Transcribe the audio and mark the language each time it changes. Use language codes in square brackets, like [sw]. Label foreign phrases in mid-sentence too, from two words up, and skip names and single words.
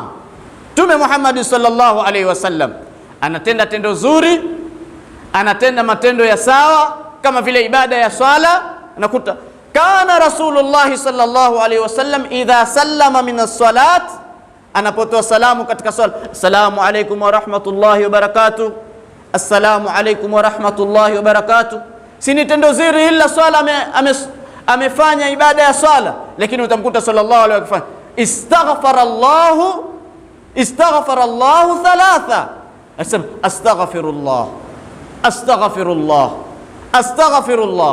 [sw] Mtume Muhammad [ar] صلى الله عليه وسلم [sw] anatenda tendo zuri, anatenda matendo ya sawa kama vile ibada ya swala. [ar] Nakuta كان رسول الله صلى الله عليه وسلم إذا سلم من الصلاة, [sw] anapotoa salamu katika swala, [ar] السلام عليكم ورحمة الله وبركاته، السلام عليكم ورحمة الله وبركاته. [sw] Si ni tendo zuri ila swala amefanya ibada ya swala, lakini utamkuta [ar] صلى الله عليه وسلم استغفر الله ثلاثا، أستغفر الله أستغفر الله أستغفر الله.